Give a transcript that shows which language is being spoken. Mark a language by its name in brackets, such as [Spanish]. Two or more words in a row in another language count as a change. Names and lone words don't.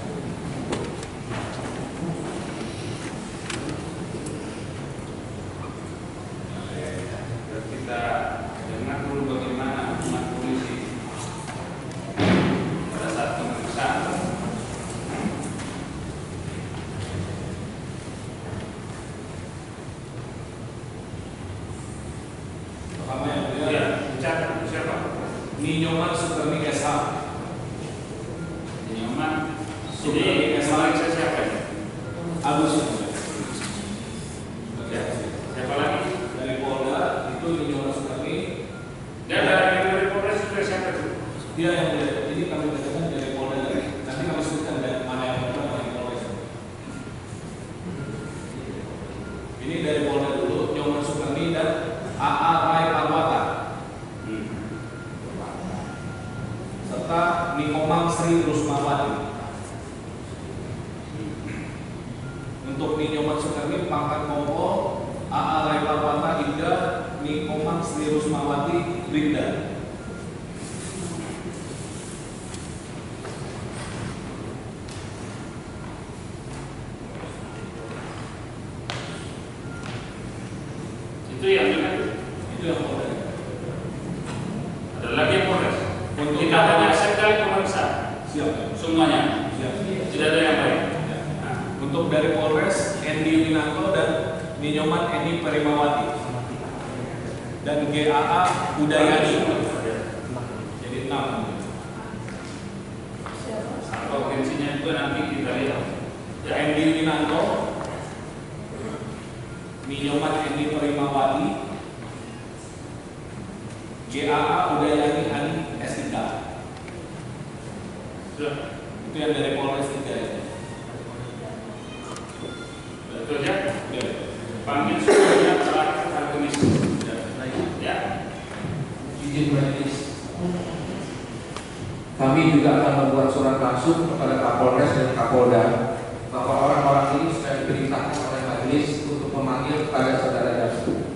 [Indonesian] Kita dengar dulu bagaimana hukuman polisi pada saat pemeriksaan. Pertama yang mulia, Ya, catat siapa? Ninyoman Sukarni SH. Nyoman. Sukarni Ini SH. saya siapa ya? Agus. Ya. Siapa lagi? Dari Polda itu Ninyoman Sukarni. Dan dari Polres juga siapa itu? Dia yang mulia. Ini kami bacakan dari Polda. Nanti kami sebutkan dari mana yang benar, mana yang Polres. Ini dari Polda dulu, Nyoman Sukarni dan AA Rai Parwata serta Nikomang Sri Rusmawati. Untuk Ninyoman Sukarni pangkat Kongko, AA Rai Parwata Ibda, Nikomang Sri Rusmawati Brigda. Itu yang benar. Itu yang Polda. Ada lagi yang Polres. Untuk Kita hanya sekali pemeriksaan siap. semuanya. Siap. Tidak ada yang lain. Ya. Untuk dari Polres Endi Winanto dan Ninyoman Eni Perimawati dan GAA Udayani. Jadi 6. Apa urgensinya juga nanti kita lihat. Ya, Endi Winanto, Ninyoman Eni Perimawati, GAA Udayani Ani S3. Sudah. Itu yang dari Polres 3 ya. Betul ya? Ya. Panggil semuanya terakhir hari Kamis. Ya. Izin majelis. Kami juga akan membuat surat langsung kepada Kapolres dan Kapolda bahwa orang-orang ini sudah diperintahkan oleh majelis untuk memanggil kepada saudara Jaksa.